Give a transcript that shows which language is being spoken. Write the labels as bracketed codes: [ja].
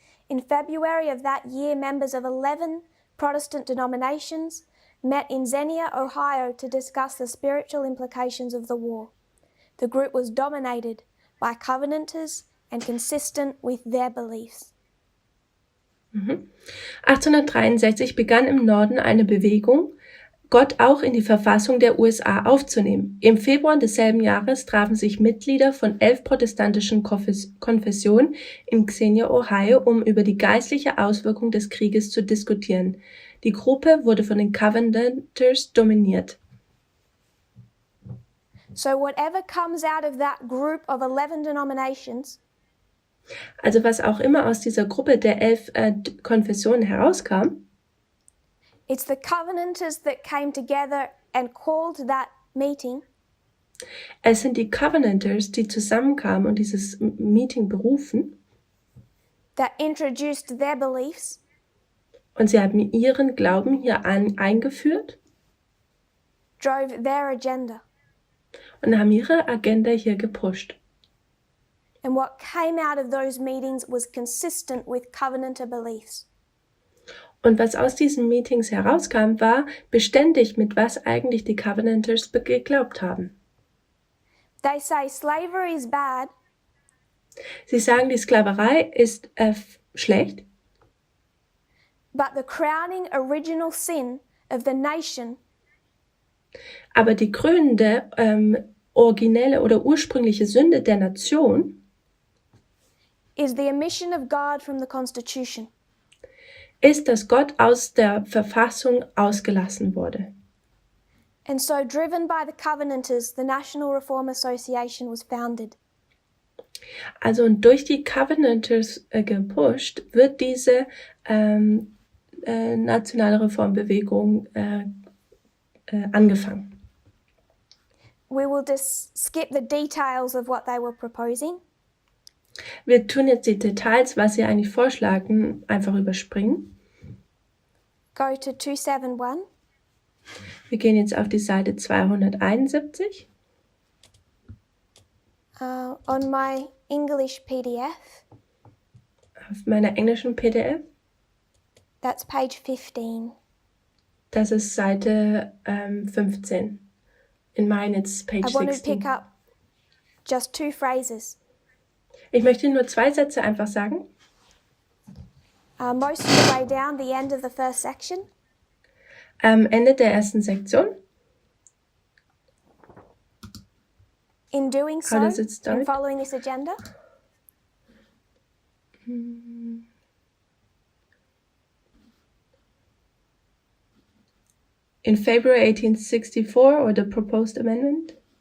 [en] In February of that year, members of 11 Protestant denominations met in Xenia, Ohio, to discuss the spiritual implications of the war. The group was dominated by Covenanters and consistent with their beliefs. [de] 1863 begann im Norden eine Bewegung, Gott auch in die Verfassung der USA aufzunehmen. Im Februar desselben Jahres trafen sich Mitglieder von 11 protestantischen Konfessionen in Xenia, Ohio, um über die geistliche Auswirkung des Krieges zu diskutieren. Die Gruppe wurde von den Covenanters dominiert. [en] So whatever comes out of that group of 11 denominations [de] Also was auch immer aus dieser Gruppe der 11 Konfessionen herauskam, [en] it's the Covenanters that came together and called that meeting [de] es sind die Covenanters, die zusammenkamen und dieses Meeting berufen, [en] that introduced their beliefs [de] und sie haben ihren Glauben hier eingeführt [en] drove their agenda. [de] und haben ihre Agenda hier gepusht. [en] And what came out of those meetings was consistent with Covenanter beliefs. [de] Und was aus diesen Meetings herauskam, war beständig mit was eigentlich die Covenanters geglaubt haben. [en] They say slavery is bad, [de] Sie sagen, die Sklaverei ist schlecht, [en] but the crowning original sin of the nation [de] aber die krönende, originelle oder ursprüngliche Sünde der Nation [en] is the omission of God from the Constitution. [de] ist, dass Gott aus der Verfassung ausgelassen wurde. [en] And so, driven by the Covenanters, the National Reform Association was founded. [de] Also und durch die Covenanters gepusht, wird diese nationale Reformbewegung angefangen. [en] We will just skip the details of what they were proposing. [de] Wir tun jetzt die Details, was sie eigentlich vorschlagen, einfach überspringen. [en] Go to 271. [de] Wir gehen jetzt auf die Seite 271. [en] On my English PDF, [de] Auf meiner englischen PDF. [en] that's page 15. [de] Das ist Seite 15. [en] In mine it's page I want to 16. pick up just 2 phrases. [de] Ich möchte nur 2 Sätze einfach sagen. [en] Most of the way down, the end of the first section. [de] Am Ende der ersten Sektion. [en] In doing so, How does it start? in following this agenda, In February 1864, or the proposed amendment.